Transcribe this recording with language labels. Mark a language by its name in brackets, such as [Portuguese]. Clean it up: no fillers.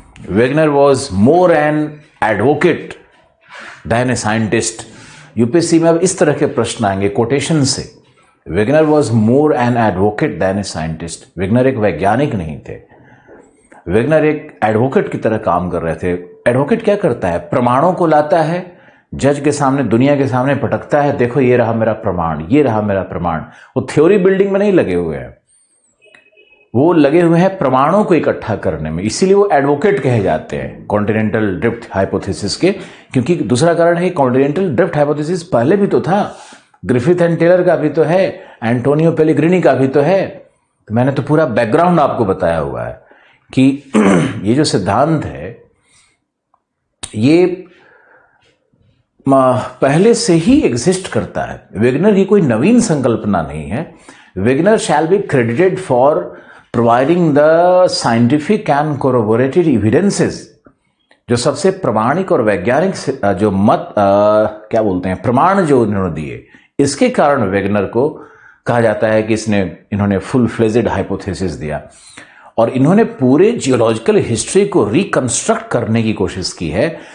[English] Wegener was more an advocate than a scientist। [Hindi] UPSC में अब इस तरह के प्रश्न आएंगे कोटेशन से। [English] Wegener was more an advocate than a scientist। [Hindi] Wegener एक वैज्ञानिक नहीं थे, Wegener एक एडवोकेट की तरह काम कर रहे थे। एडवोकेट क्या करता है? प्रमाणों को लाता है, जज के सामने, दुनिया के सामने पटकता है, देखो ये रहा मेरा प्रमाण, ये रहा मेरा प्रमाण। वो थ्योरी बिल्डिंग में नहीं लगे हुए हैं, वो लगे हुए हैं प्रमाणों को इकट्ठा करने में। इसीलिए वो एडवोकेट कहे जाते हैं कॉन्टिनेंटल ड्रिफ्ट हाइपोथेसिस के। क्योंकि दूसरा कारण है, कॉन्टिनेंटल ड्रिफ्ट हाइपोथेसिस पहले भी तो था, ग्रिफिथ एंड टेलर का भी तो है, एंटोनियो पेलेग्रिनी का भी तो है। तो मैंने तो पूरा बैकग्राउंड आपको बताया हुआ है कि ये जो सिद्धांत है ये पहले से ही एग्जिस्ट करता है। वेगनर की कोई नवीन संकल्पना नहीं है। [English] Wegener shall be credited for providing the scientific and corroborated evidences। [Hindi] जो सबसे प्रामाणिक और वैज्ञानिक जो क्या बोलते हैं, प्रमाण जो इन्होंने दिए, इसके कारण वेगनर को कहा जाता है कि इन्होंने फुल फ्लेजेड हाइपोथेसिस दिया। और इन्होंने पूरे जियोलॉजिकल हिस्ट्री को रिकंस्ट्रक्ट करने की कोशिश की है।